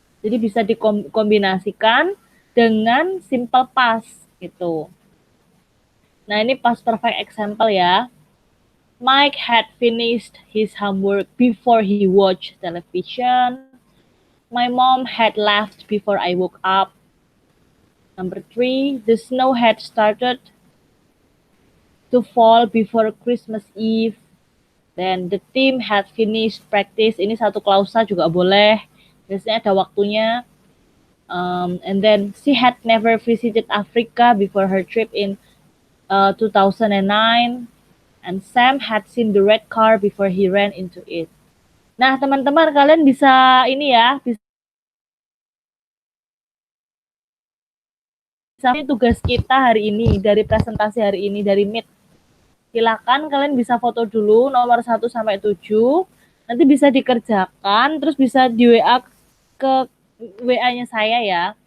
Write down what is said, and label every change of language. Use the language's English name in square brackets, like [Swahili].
[Indonesian] Jadi bisa dikombinasikan dengan simple past gitu. Nah, ini past perfect example ya. [English] Mike had finished his homework before he watched television. My mom had left before I woke up. Number 3, the snow had started to fall before Christmas Eve. Then the team had finished practice. [Indonesian] Ini satu klausa juga boleh. Biasanya ada waktunya. [English] And then she had never visited Africa before her trip in 2009. And Sam had seen the red car before he ran into it. [Indonesian] Nah, teman-teman kalian bisa ini ya, bisa tugas kita hari ini dari presentasi hari ini dari Meet. Silakan kalian bisa foto dulu nomor 1 sampai 7. Nanti bisa dikerjakan terus bisa di WA ke WA-nya saya ya.